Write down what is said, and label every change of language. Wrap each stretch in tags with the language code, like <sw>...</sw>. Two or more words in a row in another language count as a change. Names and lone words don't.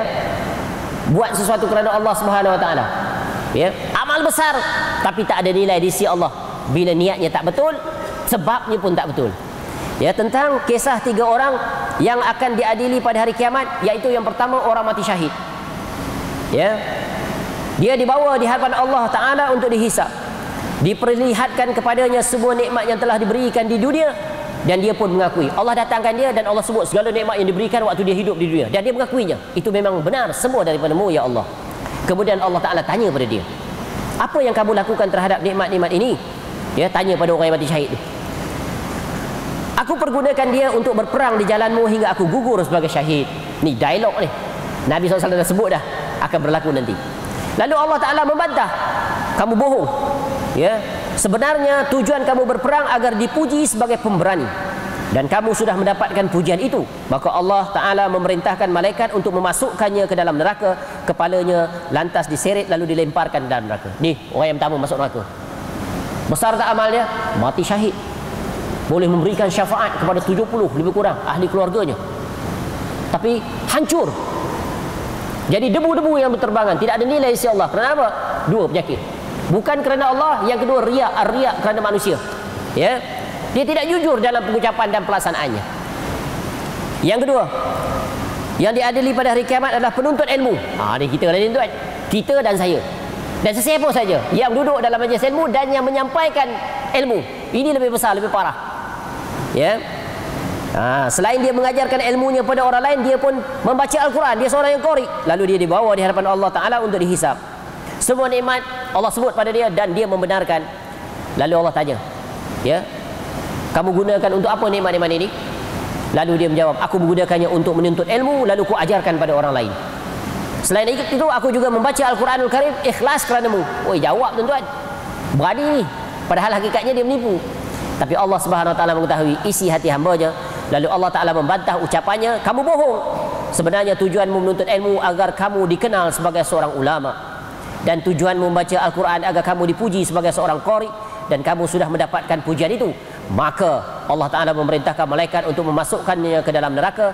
<ms>Buat sesuatu kerana Allah</ms> <ar>سبحانه وتعالى.</ar> <ms>Ya, amal besar tapi tak ada nilai di sisi Allah. Bila niatnya tak betul, sebabnya pun tak betul. Ya, tentang kisah 3 orang yang akan diadili pada hari kiamat, iaitu yang pertama orang mati syahid. Ya. Dia dibawa di hadapan Allah Taala untuk dihisap. Diperlihatkan kepadanya semua nikmat yang telah diberikan di dunia, dan dia pun mengakui. Allah datangkan dia dan Allah sebut segala nikmat yang diberikan waktu dia hidup di dunia, dan dia mengakuinya. Itu memang benar semua daripada-Mu ya Allah. Kemudian Allah Ta'ala tanya pada dia, apa yang kamu lakukan terhadap nikmat-nikmat ini? Ya, tanya pada orang yang mati syahid itu. Aku pergunakan dia untuk berperang di jalan-Mu hingga aku gugur sebagai syahid. Ni dialog ni, Nabi SAW dah sebut dah akan berlaku nanti. Lalu Allah Ta'ala membantah, kamu bohong. Ya, sebenarnya tujuan kamu berperang agar dipuji sebagai pemberani, dan kamu sudah mendapatkan pujian itu. Maka Allah Ta'ala memerintahkan malaikat untuk memasukkannya ke dalam neraka. Kepalanya lantas diseret lalu dilemparkan ke dalam neraka. Ni orang yang pertama masuk neraka. Besar tak amal dia? Mati syahid. Boleh memberikan syafaat kepada 70 lebih kurang ahli keluarganya, tapi hancur. Jadi debu-debu yang berterbangan, tidak ada nilai di sisi Allah. Kenapa? 2 penyakit. Bukan kerana Allah, yang kedua riya, ar-riya kerana manusia. Ya. Dia tidak jujur dalam pengucapan dan pelaksanaannya. Yang kedua, yang diadili pada hari kiamat adalah penuntut ilmu. Ni kita lah tuan. Kita dan saya. Dan sesiapa saja yang duduk dalam majlis ilmu dan yang menyampaikan ilmu. Ini lebih besar, lebih parah. Ya. Selain dia mengajarkan ilmunya pada orang lain, dia pun membaca Al-Quran. Dia seorang yang qari. Lalu dia dibawa di hadapan Allah Ta'ala untuk dihisap. Semua nikmat Allah sebut pada dia dan dia membenarkan. Lalu Allah tanya, ya, kamu gunakan untuk apa nikmat-nikmat ini? Lalu dia menjawab, aku menggunakannya untuk menuntut ilmu, lalu ku ajarkan pada orang lain. Selain itu aku juga membaca</ms> <ar>القرآن الكريم</ar> <ms>ikhlas kerana-Mu. Oi, jawab tuan-tuan, berani ni. Padahal hakikatnya dia menipu. Tapi Allah</ms> <ar>سبحانه وتعالى</ar> <ms>mengetahui isi hati hamba-Nya. Lalu Allah Ta'ala membantah ucapannya, kamu bohong. Sebenarnya tujuanmu menuntut ilmu agar kamu dikenal sebagai seorang ulama, dan tujuanmu membaca Al-Quran agar kamu dipuji sebagai seorang qari, dan kamu sudah mendapatkan pujian itu. Maka Allah Ta'ala memerintahkan malaikat untuk memasukkannya ke dalam neraka.</ms>